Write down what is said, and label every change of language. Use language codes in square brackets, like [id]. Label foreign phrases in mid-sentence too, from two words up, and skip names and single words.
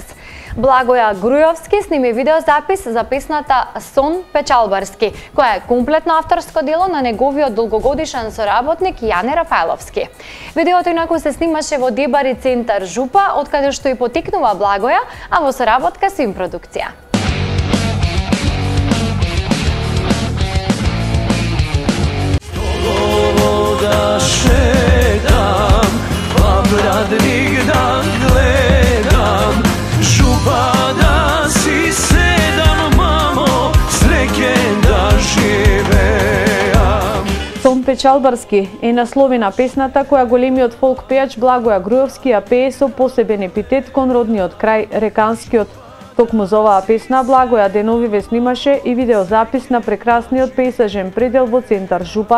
[mk] Благоја Грујовски сними видеозапис за песната Сон Печалбарски, која е комплетно авторско дело на неговиот долгогодишен соработник Јане Рафаеловски. Видеото инаку се снимаше во Дебари центар Жупа, од каде што и потекнува Благоја, а во соработка со Импродукција. Да шетам, па брадник да гледам, жупа да си седам, мамо, среќе да живеам. Сон Печалбарски е наслови на песната која големиот фолк пејач Благоја Грујовски ја пее со посебен епитет кон родниот крај Реканскиот. Токму за оваа песна Благоја деновиве снимаше и видеозапис на прекрасниот пейзажен предел во центар Жупа.